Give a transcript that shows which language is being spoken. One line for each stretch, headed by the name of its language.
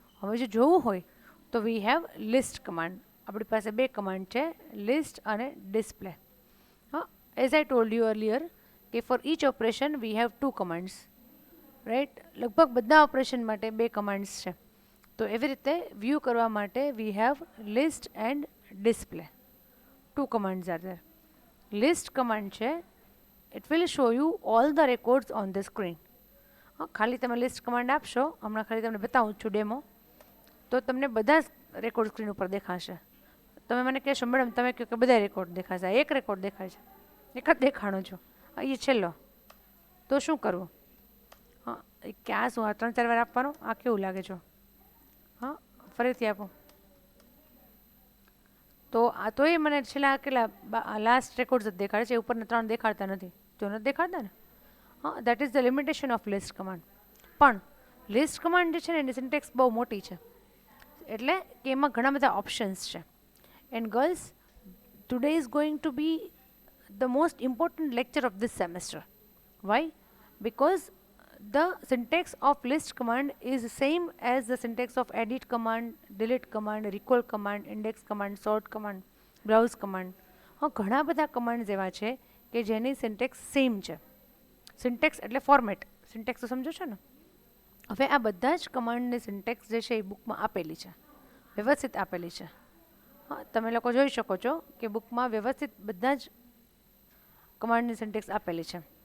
Gujarati: હવે જો જોવું હોય તો
English: We have list command.
Gujarati: આપણી પાસે 2 કમાન્ડ છે, લિસ્ટ અને ડિસ્પ્લે.
English: હા, as I told you earlier કે for each operation we have 2 commands, right.
Gujarati: લગભગ બધા ઓપરેશન માટે 2 કમાન્ડ્સ છે. તો એવી રીતે વ્યૂ કરવા માટે
English: We have list and display. 2 commands are there.
Gujarati: List command છે,
English: it will show you all the records on the screen.
Gujarati: હા, ખાલી તમે લિસ્ટ કમાન્ડ આપશો, હમણાં ખાલી તમને બતાવું છું ડેમો, તો તમને બધા જ રેકોર્ડ સ્ક્રીન ઉપર દેખાશે. તમે મને કહેશો મેડમ તમે કહો કે બધા રેકોર્ડ દેખાશે, એક રેકોર્ડ દેખાય છે, એક જ દેખાણો છો, એ છેલ્લો, તો શું કરવું? હા, કે આ શું, આ 3-4 વાર આપવાનો, આ કેવું લાગે છે? હા, ફરીથી આપો. તો આ તો એ મને છેલ્લા કેટલા લાસ્ટ રેકોર્ડ્સ જ દેખાડે છે, ઉપરના 3 દેખાડતા નથી. તો નથી દેખાડતા ને. હા,
English: That is the limitation of list command.
Gujarati: પણ લિસ્ટ કમાન્ડ જે છે ને એની સિન્ટેક્સ બહુ મોટી છે, એટલે કે એમાં ઘણા બધા ઓપ્શન્સ છે.
English: And girls, today is going to be the most important lecture of this semester. Why? Because the syntax of list command is same as the syntax of edit command, delete command, recall command, index command, sort command, browse command.
Gujarati: હા, ઘણા બધા commands એવા છે કે જેની syntax same છે. Syntax એટલે format, syntax તો સમજો છો ને. હવે આ બધા જ કમાન્ડની સિન્ટેક્સ જે છે એ બુકમાં આપેલી છે, વ્યવસ્થિત આપેલી છે. હા, તમે લોકો જોઈ શકો છો કે બુકમાં વ્યવસ્થિત બધા જ કમાન્ડની સિન્ટેક્સ આપેલી છે.